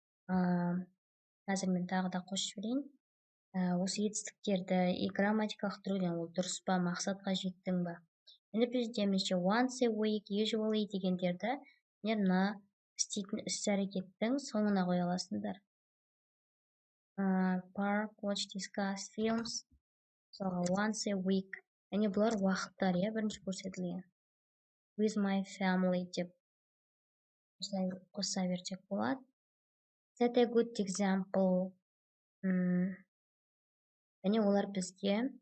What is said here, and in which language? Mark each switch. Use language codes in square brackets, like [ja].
[kk] Қазір мен тағы да қосып жіберейін. Осы етістіктерді грамматикалық түрден ол дұрыс па, мақсатқа жеттің ба? Енді бізде [en] once a week, usually [kk] дегендерді мына істейтін іс-әрекеттің соңына қоя аласыңдар. [en] Park, watch, discuss films, once a week. [kk] Яғни бұлар уақыттар, бірінші көрсетілген. [en] With my family [kk] деп қоса берсек болады. [en] Set a good example. [kk] Яғни олар бізге